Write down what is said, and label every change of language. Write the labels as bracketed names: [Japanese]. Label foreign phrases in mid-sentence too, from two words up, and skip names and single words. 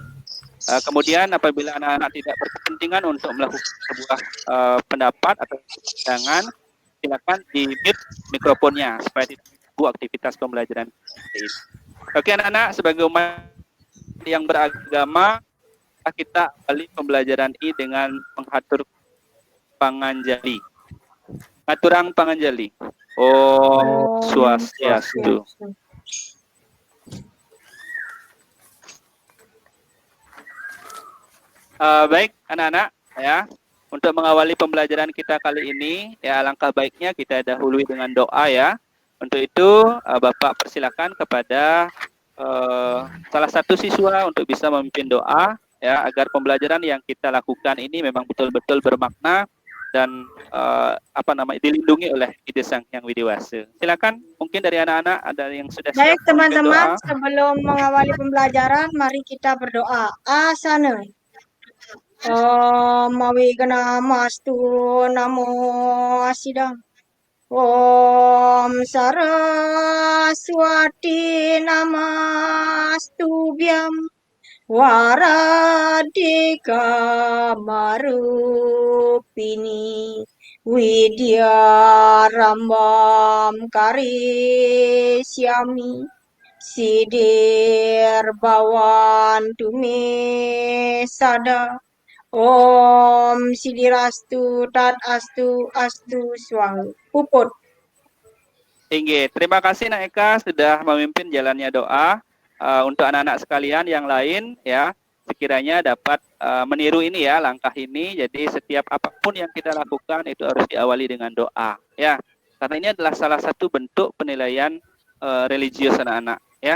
[Indonesian] Kemudian apabila anak-anak tidak berkepentingan untuk melakukan sebuah pendapat atau pandangan, silakan di-mute mikrofonnya supaya tidak mengganggu aktivitas pembelajaran ini. Oke anak-anak, sebagai umat yang beragama, kita awali pembelajaran ini dengan menghatur panganjali. [Balinese] Aturang panganjali. [Sanskrit] Om Swastiastu. [Indonesian] Baik anak-anak ya, untuk mengawali pembelajaran kita kali ini ya, alangkah baiknya kita dahului dengan doa ya. Untuk itu Bapak persilakan kepada salah satu siswa untuk bisa memimpin doa ya, agar pembelajaran yang kita lakukan ini memang betul-betul bermakna dan dilindungi oleh ide Sang Hyang Widiwasa. Silakan, mungkin dari anak-anak ada yang sudah siap. Baik teman-teman, sebelum mengawali pembelajaran, mari kita berdoa. [Sanskrit] Asana. Om Mawigana Mastu Namo Asidang. Om Saraswati Namastubhyam. Waradika Marupini Widya Rambam Karisyami Sidir Bawan Tumi Sada Om Sidirastu Tat Astu Astu Swahu Puput. [Indonesian] Tinggi. Terima kasih Nak Eka sudah memimpin jalannya doa. Untuk anak-anak sekalian yang lain ya, sekiranya dapat meniru ini ya, langkah ini. Jadi setiap apapun yang kita lakukan itu harus diawali dengan doa ya, karena ini adalah salah satu bentuk penilaian religius anak-anak ya.